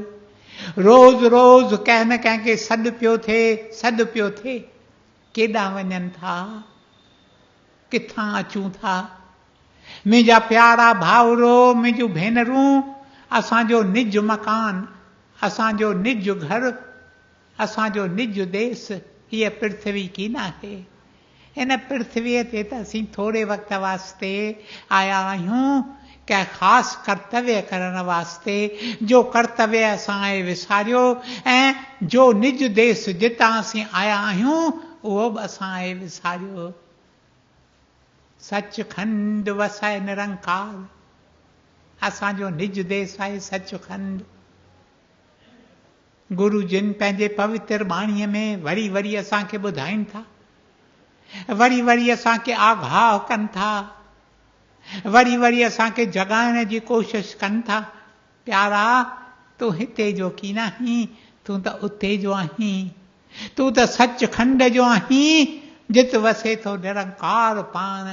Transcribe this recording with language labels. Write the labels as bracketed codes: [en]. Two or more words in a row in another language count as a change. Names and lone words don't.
[sd] रोज़ रोज़ कंहिं न कंहिंखे सॾु पियो थिए, केॾां वञनि था, किथां अचूं था। मुंहिंजा प्यारा भाउरो, मुंहिंजूं भेनरूं, असांजो निज मकान, असांजो निज घर, असांजो निज देश हीअ पृथ्वी कीन आहे। हिन पृथ्वीअ ते त असीं थोरे वक़्त वास्ते आया आहियूं, कंहिं ख़ासि कर्तव्य करण वास्ते, जो कर्तव्य असां विसारियो, ऐं जो निज देश जितां असीं आया आहियूं उहो बि असां विसारियो। [pa] ਸਚਖੰਡ ਵਸੈ ਨਿਰੰਕਾਰ, [sd] असांजो निज देश आहे सचखंड। गुरु जिन पंहिंजे पवित्र बाणीअ में वरी वरी असांखे ॿुधाइनि था, वरी वरी असांखे आगाह कनि था, वरी वरी असांखे जगाइण जी कोशिश कनि था, प्यारा तूं हिते जो कीन आहीं, तूं त उते जो आहीं, तूं त सचखंड जो आहीं, जित वसे थो निरंकार पाण।